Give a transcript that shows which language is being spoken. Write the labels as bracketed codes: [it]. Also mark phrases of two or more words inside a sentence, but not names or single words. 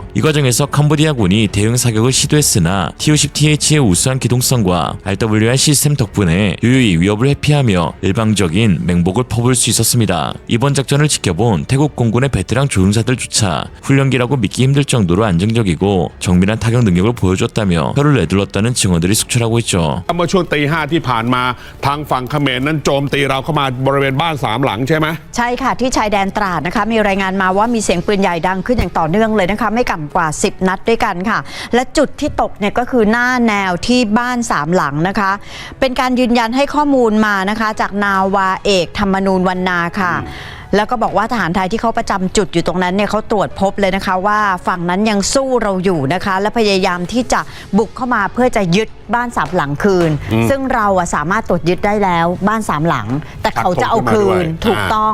[ko] 이 과정에서 캄보디아군이 대응 사격을 시도했으나 TO-10TH의 우수한 기동성과 RWR 시스템 덕분에 유유히 위협을 회피하며 일방적인 맹목을 퍼부을 수 있었습니다. 이번 작전을 지켜본 태국 공군의 베테랑 조종사들조차 훈련기라고 믿기 힘들 정도로 안정적이고 정밀한 타격 능력을 보여줬다며 혀를 내둘렀다는 증언들이 속출하고 있죠. [th] เมื่อช่วงตี 5ที่ผ่านมาทางฝั่งเขมรนั้นโจมตีเราเข้ามาบริเวณบ้าน3หลังใช่ไหม ใช่ค่ะที่ชายแดนตราดนะคะมีรายงานมาว่ามีเสียงปืนใหญ่ดังขึ้นอย่างต่อเนื่องเลยนะคะไม่ต่ำกว่า10 นัดด้วยกันค่ะและจุด ที่ตกเนี่ยก็คือหน้าแนวที่บ้าน3หลังนะคะเป็นการยืนยันให้ข้อมูลมานะคะจากนาวาเอกธรรมนูญวรรณาค่ะแล้วก็บอกว่าทหารไทยที่เขาประจำจุดอยู่ตรงนั้นเนี่ยเขาตรวจพบเลยนะคะว่าฝั่งนั้นยังสู้เราอยู่นะคะและพยายามที่จะบุกเข้ามาเพื่อจะยึดบ้าน3หลังคืนซึ่งเราสามารถตรวจยึดได้แล้วบ้าน3หลังแต่เขาจะเอาคืนถูกต้อง